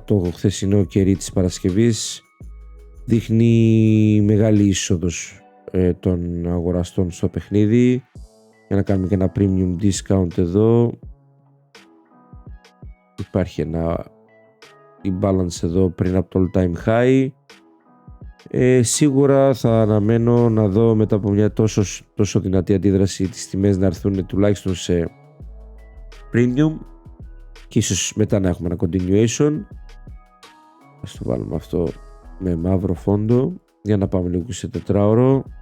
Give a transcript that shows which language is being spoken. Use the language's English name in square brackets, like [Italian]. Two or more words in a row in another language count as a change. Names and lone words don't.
[Greek] Το χθεσινό κερί της Παρασκευής δείχνει μεγάλη είσοδος των αγοραστών στο παιχνίδι. Για να κάνουμε και ένα [English] premium discount [Greek] εδώ. Υπάρχει ένα imbalance εδώ πριν από το [English] all time high. [Greek] Σίγουρα θα αναμένω να δω μετά από μια τόσο δυνατή αντίδραση τις τιμές να έρθουν τουλάχιστον σε premium και ίσως μετά να έχουμε ένα continuation. Ας το βάλουμε αυτό με μαύρο φόντο για να πάμε λίγο σε 4ωρο.